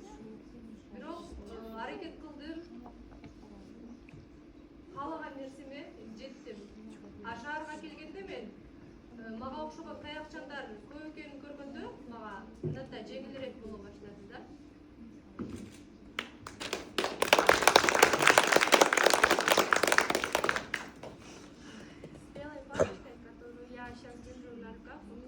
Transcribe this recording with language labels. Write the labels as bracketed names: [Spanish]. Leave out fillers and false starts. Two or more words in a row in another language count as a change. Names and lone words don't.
[Kyrgyz] Бирок аракет кылдым. Каалаган нерсеме жеттим. А шаарга келгенде мен мага окшогон таякчандар көп экенин көргөндө мага мындай жеңилирээк боло баштады да. [Russian] С белой палочкой, которую я сейчас держу на руках,